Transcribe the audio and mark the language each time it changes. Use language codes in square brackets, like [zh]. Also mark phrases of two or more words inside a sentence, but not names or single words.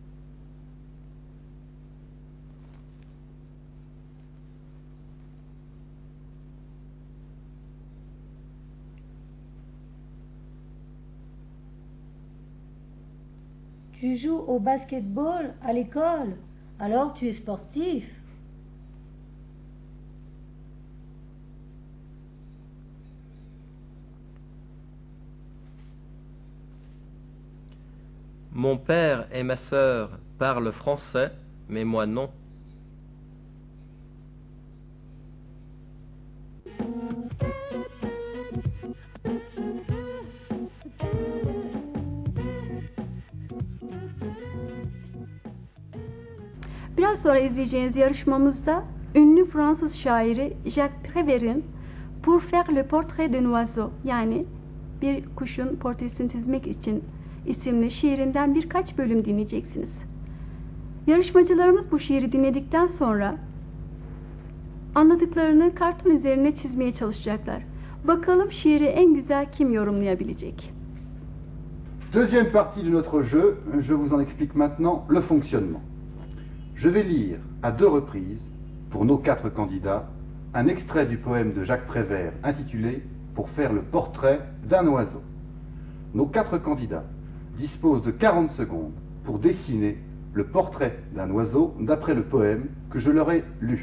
[fr] Tu joues au basketball à l'école, alors tu es sportif. Mon père et ma sœur parlent français, mais moi non. [tr] Biraz sonra izleyeceğiniz yarışmamızda ünlü Fransız şairi Jacques Prévert'in Pour faire le portrait d'un oiseau yani bir kuşun portresini çizmek için isimli şiirinden birkaç bölüm dinleyeceksiniz. Yarışmacılarımız bu şiiri dinledikten sonra anladıklarını karton üzerine çizmeye çalışacaklar. Bakalım şiiri en güzel kim yorumlayabilecek? [fr] Deuxième partie de notre jeu, je vous en explique maintenant le fonctionnement. Je vais lire à 2 reprises, pour nos 4 candidats, un extrait du poème de Jacques Prévert intitulé « Pour faire le portrait d'un oiseau ». Nos 4 candidats disposent de 40 secondes pour dessiner le portrait d'un oiseau d'après le poème que je leur ai lu.